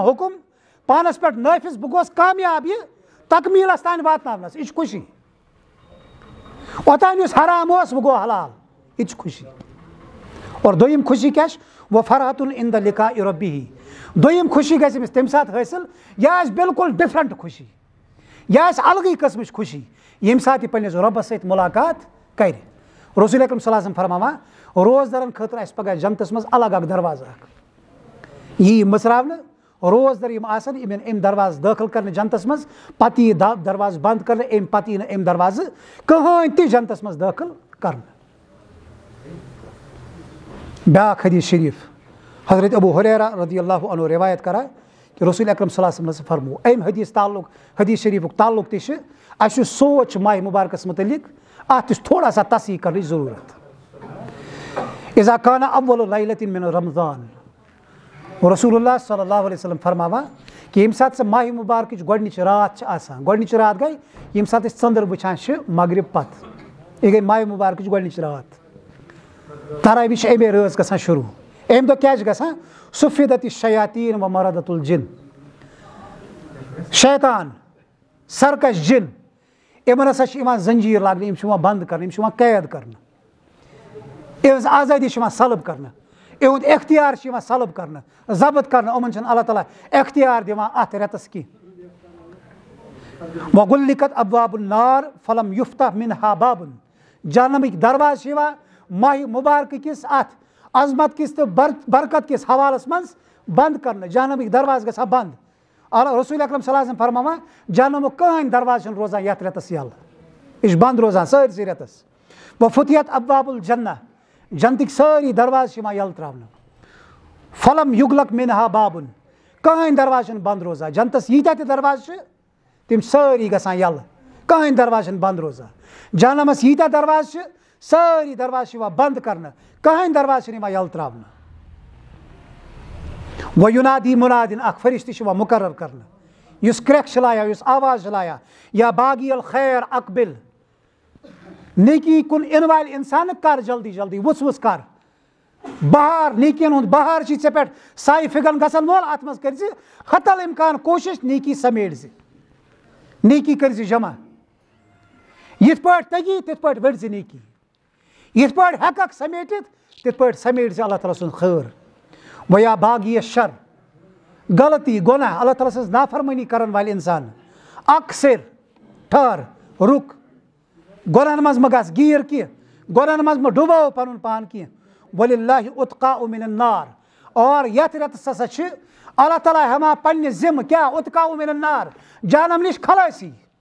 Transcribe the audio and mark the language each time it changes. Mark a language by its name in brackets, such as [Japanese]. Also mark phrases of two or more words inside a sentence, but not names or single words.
[Kashmiri] حُکُم پانس پٮ۪ٹھ نٲفِظ بہٕ گوس کامیاب یہِ تکمیٖلس تانۍ واتناونس یہِ چھِ خوشی اوٚتانۍ یُس حرام اوس وۄنۍ گوٚو حلال یہِ تہِ چھِ خوشی اور دوٚیِم خوشی کیاہ چھِ وہ [Arabic] فرحتُن اِن دَ لِقاءِ رۄبِہی [Kashmiri] دوٚیِم خوشی گژھِ أمِس تمہِ ساتہٕ حٲصِل یہِ آسہِ بِلکُل ڈِفرنٹ خوشی یہِ آسہِ الگٕے قٕسمٕچ خوشی ییٚمہِ ساتہٕ یہِ پننِس رۄبس سۭتۍ مُلاقات کرِ رسول اکرم [Arabic] صلی اللہ علیہ وسلم [Kashmiri] فرماوان روزدارن خٲطرٕ آسہِ پگاہ جنتس منٛز الگ اکھ دروازٕ اکھ یی مٕژراونہٕ روزدار یِم آسن یِم یِن امہِ دروازٕ دٲخل کرنہٕ جنتس منٛز پتہٕ یی دروازٕ بنٛد کرنہٕ امہِ پتہٕ یی نہٕ امہِ دروازٕ کٕہٕنۍ تہِ جنتس منٛز دٲخل کرنہٕ بیاکھ حدیث شریٖف حضرت ابو ہریرہ [Arabic] رضی اللہ عنہ [Kashmiri] روایت کران کہ رسول اکرم [Arabic] صلی اللہ علیہ وسلم [Kashmiri] فرمو امہِ حدیث شریٖفُک تعلق تہِ چھُ اَسہِ یُس سونٛچ چھُ ماہِ مُبارکس متعلق اتھ تہِ چھُ [Urdu] تھوڑا سا [Kashmiri] تصحیح کرنٕچ ضروٗرت [Arabic] اذا کان اول لیلۃ من رمضان رسول اللہ صلی اللہ علیہ وسلم [Kashmiri] فرماوان کہ ییٚمہِ ساتہٕ سۄ ماہِ مُبارکٕچ گۄڈنِچ رات چھِ آسان گۄڈنِچ رات گٔے ییٚمہِ ساتہٕ أسۍ ژٔنٛدٕر وٕچھان چھِ مغرب پتہٕ یہِ گٔے ماہِ مُبارکٕچ گۄڈنِچ رات تراوی چھِ اَمے رٲژ گژھان شروٗع امہِ دۄہ کیاہ چھِ گژھان [Arabic] سُفیدت الشیاطیٖن و مردت الجن [Kashmiri] شیطان سرکش جن یِمن ہسا چھِ یِوان زنجیٖر لاگنہٕ یِم چھِ یِوان بنٛد کرنہٕ یِم چھِ یِوان قید کرنہٕ یِہٕنٛز آزٲدی چھِ یِوان سلب کرنہٕ یِہُنٛد اختیار چھِ یِوان سلب کرنہٕ ضبط کرنہٕ یِمن چھِنہٕ اللہ تعالیٰ اختیار دِوان اتھ رٮ۪تس کینٛہہ [Arabic] وغلقت ابواب النار فلم یفتح منہا بابن [Kashmiri] جہنمٕکۍ دروازٕ چھِ یِوان ماہِ مُبارکہٕ کِس اتھ عظمت کِس تہٕ برکت کِس حوالس منٛز بنٛد کرنہٕ جہنمٕکۍ دروازٕ گژھان بنٛد رسول اکرم [Arabic] صلی اللہ علیہ وسلم [Kashmiri] فرماوان جہنمُک کٕہٕنۍ دروازٕ چھُنہٕ روزان یتھ رٮ۪تس یلہٕ یہِ چھُ بنٛد روزان سٲرسٕے رٮ۪تس [Arabic] وفتحت ابواب الجنہ [Kashmiri] جنتٕکۍ سٲری دروازٕ چھِ یِوان یلہٕ تراونہٕ [Arabic] فلم یُغلق منہا بابن [Kashmiri] کٕہٕنۍ دروازٕ چھُنہٕ بنٛد روزان جنتس ییٖتیاہ تہِ دروازٕ چھِ تِم سٲری گژھان یلہٕ کٕہٕنۍ دروازٕ چھُنہٕ بنٛد روزان جہنمس ییٖتیاہ دروازٕ چھِ سٲری دروازٕ چھِ یِوان بنٛد کرنہٕ کٕہٕنۍ دروازٕ چھِنہٕ یِوان یلہٕ تراونہٕ [Arabic] وَیُنادی مُنادِن [Kashmiri] اکھ فرشتہٕ چھُ یِوان مُقرر کرنہٕ یُس کرٛٮ۪کھ چھِ لایان یُس آواز چھِ لایان [Arabic] یا باغی الخیر اقبل [Kashmiri] نیکی کُن یِنہٕ والہِ اِنسان کر جلدی جلدی وٕژھ وٕژھ کر بہار نیکین ہُنٛد بہار چھُے ژےٚ پٮ۪ٹھ سایہِ فِگن گژھن وول اتھ منٛز کٔرزِ حتل اِمکان کوٗشش نیکی سمیٹ زِ نیکی کٔرزِ جمع یِتھ پٲٹھۍ تگی تِتھ پٲٹھۍ ؤٹۍ زِ نیکی یِتھ پٲٹھۍ ہٮ۪ککھ سمیٹِتھ تِتھ پٲٹھۍ سمیٹ ژٕ اللہ تعالیٰ سُنٛد خٲر [Arabic] ویا باغی شر [Kashmiri] غلطی گۄناہ اللہ تعالیٰ سٕنٛز نافرمٲنی کرن وٲلۍ اِنسان اکثر [Urdu] ٹھہر رُک [Kashmiri] گۄناہن منٛز مہ گژھ گیٖر کینٛہہ گۄناہن منٛز مہ ڈُباو پنُن پان کینٛہہ [Arabic] وَلِلّٰہِ اُتقاءُ مِنَ النار [Kashmiri] اور یتھ رٮ۪تس ہسا چھِ اللہ تعالیٰ ہٮ۪وان پننہِ ذِمہٕ کیٛاہ [Arabic] اُتقاءُ مِنَ النار [Kashmiri] جہنم نِش خلٲصی